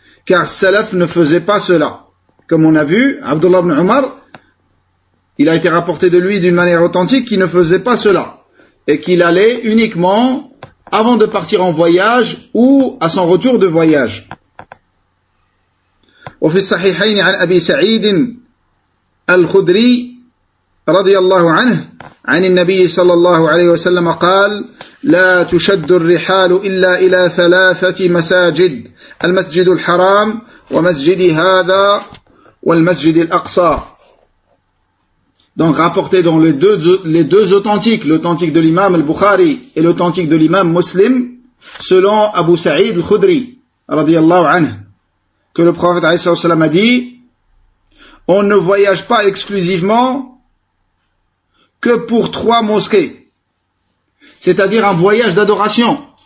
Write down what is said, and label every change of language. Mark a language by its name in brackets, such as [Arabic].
[French] Car Salaf ne faisait pas cela. Comme on a vu, Abdullah ibn Umar, il a été rapporté de lui d'une manière authentique qu'il ne faisait pas cela. Et qu'il allait uniquement avant de partir en voyage ou à son retour de voyage. [Arabic] وفي الصحيحين عن أبي سعيد الخدري رضي الله عنه عن النبي صلى الله عليه وسلم قال لا تشد الرحال إلا إلى 3 مساجد المسجد الحرام ومسجد هذا والمسجد الأقصى. [French] Donc rapporté dans les deux authentiques, l'authentique de l'imam al-Bukhari et l'authentique de l'imam Muslim, selon Abu Sa'id al-Khudri radiyallahu anhu, que le prophète alayhi salam a dit, on ne voyage pas exclusivement que pour 3 mosquées, c'est-à-dire un voyage d'adoration.